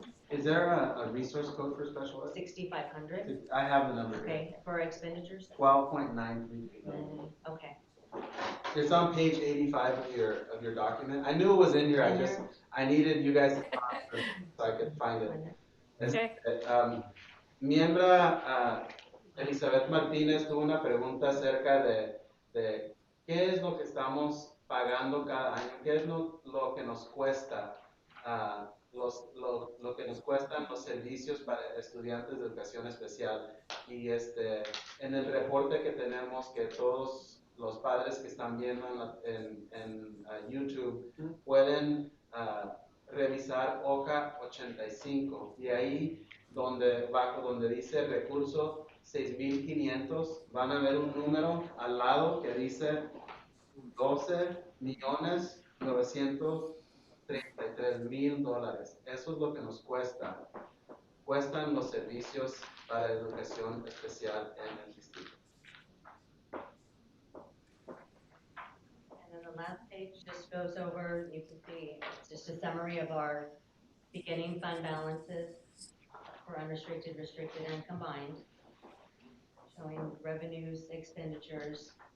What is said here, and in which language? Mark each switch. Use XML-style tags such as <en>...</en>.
<en>Is there a resource code for special ed? 6,500. I have the number here. Okay, for expenditures? 12.933. Okay. It's on page 85 of your document. I knew it was in here. I needed you guys to so I could find it. Okay.</en> <es>Miembra Elizabeth Martínez tuvo una pregunta acerca de qué es lo que estamos pagando cada año, qué es lo que nos cuesta, lo que nos cuestan los servicios para estudiantes de educación especial. Y en el reporte que tenemos, que todos los padres que están viendo en YouTube pueden revisar hoja 85, y ahí donde dice recurso 6,500, van a ver un número al lado que dice 12,933,000 Eso es lo que nos cuestan los servicios para educación especial en el distrito.</es> <en>And then the last page just goes over, you can see, it's just a summary of our beginning fund balances for unrestricted, restricted, and combined, showing revenues, expenditures.</en>